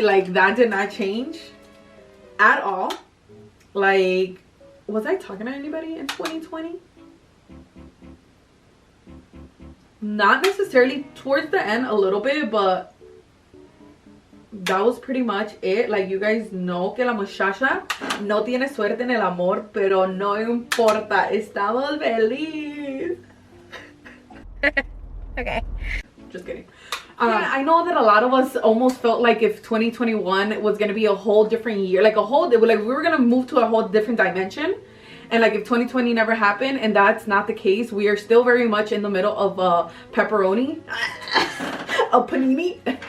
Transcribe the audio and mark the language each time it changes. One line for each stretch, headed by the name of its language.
English: Like, that did not change at all. Like, was I talking to anybody in 2020? Not necessarily, towards the end a little bit, but that was pretty much it. Like, you guys know
Spanish: que la muchacha no tiene suerte en el amor, pero no importa, estamos feliz.
English: Okay. Just kidding. I know that a lot of us almost felt like if 2021 was gonna be a whole different year, like we were gonna move to a whole different dimension. And like if 2020 never happened, and that's not the case, we are still very much in the middle of pepperoni, a panini.